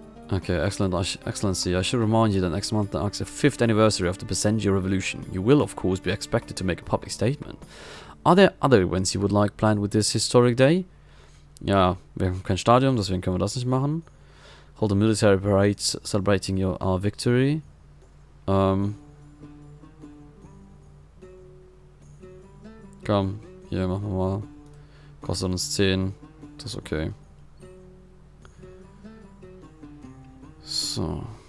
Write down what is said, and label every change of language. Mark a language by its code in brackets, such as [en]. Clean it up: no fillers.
[en] Okay, excellent, Excellency. I should remind you that next month marks the 5th anniversary of the Passenger Revolution. You will, of course, be expected to make a public statement. Are there other events you would like planned with this historic day? [de] Ja, wir haben kein Stadion, deswegen können wir das nicht machen. [en] Hold a military parade celebrating our victory. [de] Komm, hier machen wir mal. Kostet uns 10. Das ist okay. So.